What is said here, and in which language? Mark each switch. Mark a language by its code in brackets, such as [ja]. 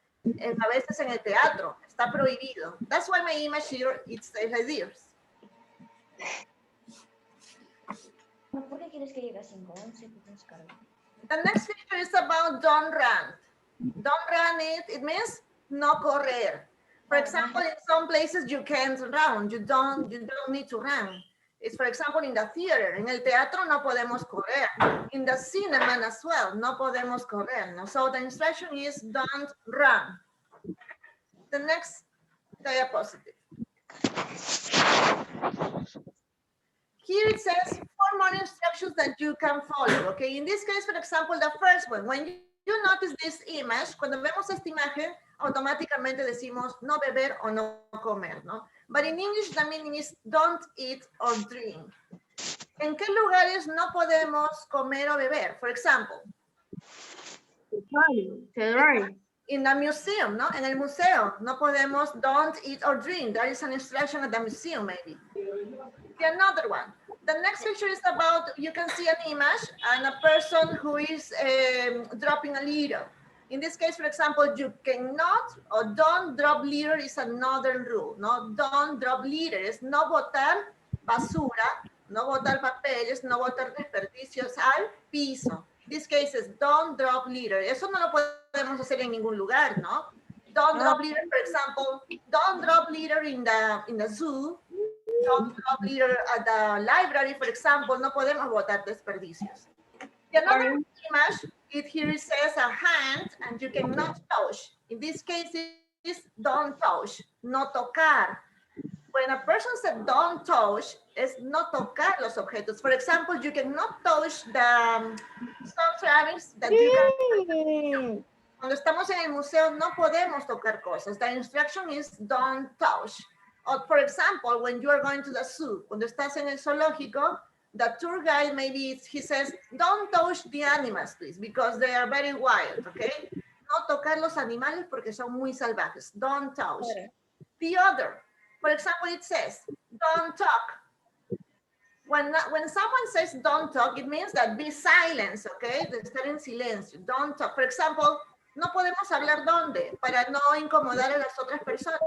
[es] a veces en el teatro, está prohibido. [en] That's why my image here, it says like this. [es] ¿Por qué quieres que llegue a 5:11? [en] The next picture is about don't run. Don't run it means [es] no correr. [en] For example, in some places you can't run, you don't need to run. It's for example in the theater, [es] en el teatro no podemos correr. [en] In the cinema as well, [es] no podemos correr. [en] No? So the instruction is don't run. The next diapositive. Here it says 4 more instructions that you can follow, okay? In this case, for example, the first one, when you notice this image, [es] cuando vemos esta imagen, automáticamente decimos no beber o no comer, [en] ¿no? But in English, the meaning is don't eat or drink. [es] ¿En qué lugares no podemos comer o beber? [en] For example, in the museum, ¿no? [es] En el museo, no podemos [en] don't eat or drink. There is an instruction at the museum, maybe. Another one. The next picture is about, you can see an image and a person who is dropping a litter. In this case, for example, you cannot or don't drop litter is another rule, no? Don't drop litter, [es] es no botar basura, no botar papeles, no botar desperdicios al piso. [en] In this case is don't drop litter. [es] Eso no lo podemos hacer en ningún lugar, ¿no? [en] Don't drop litter, for example, don't drop litter in the zoo. Don't drop litter at the library, for example, [es] no podemos botar desperdicios. [en] Another image, here it says a hand and you cannot touch. In this case, it's don't touch, [es] no tocar. [en] When a person said don't touch, [es] es no tocar los objetos. [en] For example, you cannot touch the some ceramics that you can. [es] Cuando estamos en el museo, no podemos tocar cosas. [en] The instruction is don't touch. Or for example, when you are going to the zoo, [es] cuando estás en el zoológico, [en] the tour guide maybe he says, don't touch the animals, please, because they are very wild, okay? [es] No tocar los animales porque son muy salvajes. [en] Don't touch. The other, for example, it says, don't talk. When someone says don't talk, it means that be silent, okay? [es] De estar en silencio. [en] Don't talk. For example, [es] no podemos hablar dónde para no incomodar a las otras personas.